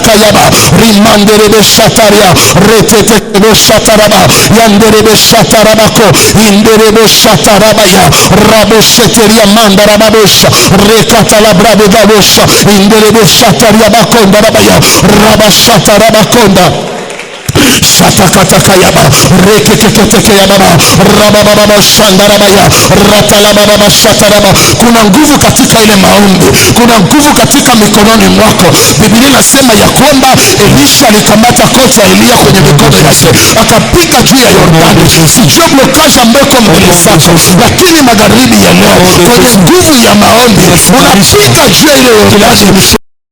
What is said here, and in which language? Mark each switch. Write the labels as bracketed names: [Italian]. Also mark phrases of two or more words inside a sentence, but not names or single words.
[Swahili] kayaba rimanderebe shataria retetebe shataraba yanderebe shatarabako inderebe shatarabaya raboseteria mandarababosha rekatala brado gabosha inderebe shataria bakonda rabaya rabashatarabakonda shatakataka yaba reketeketeke yaba rabababa shandarabaya ratalababa shataraba. Kuna nguvu katika ile maombi, kuna nguvu katika mikononi mwako. Biblia inasema ya kwamba Elisha alikamata koti ya Elia kwenye mikono yake akapiga juu ya Yordani. Sijue blokaji ambayo iko mbele zako, lakini magharibi ya leo kwenye nguvu ya maombi unapiga juu ya ile Yordani.